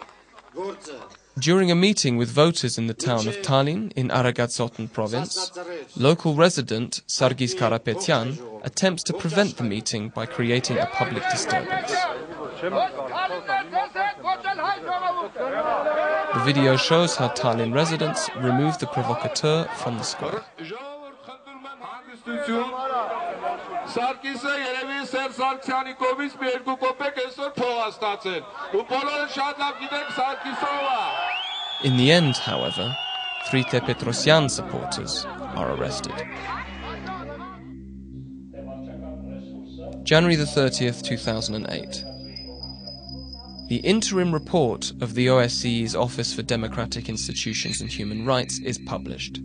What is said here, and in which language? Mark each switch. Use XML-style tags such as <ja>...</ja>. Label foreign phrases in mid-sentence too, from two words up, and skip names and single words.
<en>During a meeting with voters in the town of Tallinn in Aragatsotn province, local resident Sargis Karapetyan attempts to prevent the meeting by creating a public disturbance. The video shows how Tallinn residents remove the provocateur from the square.</en> <hy>Սարգիսը երևի Սերժ Սարգսյանի կողմից մի երկու կոպեկ այսօր փող է ստացել։ Ու բոլորը շատ լավ գիտենք Սարգիսով է։</hy> <en>In the end, however, 3 Tepetros supporters are arrested. January the 30th, 2008. The interim report of the OSCE's Office for Democratic Institutions and Human Rights is published.</en>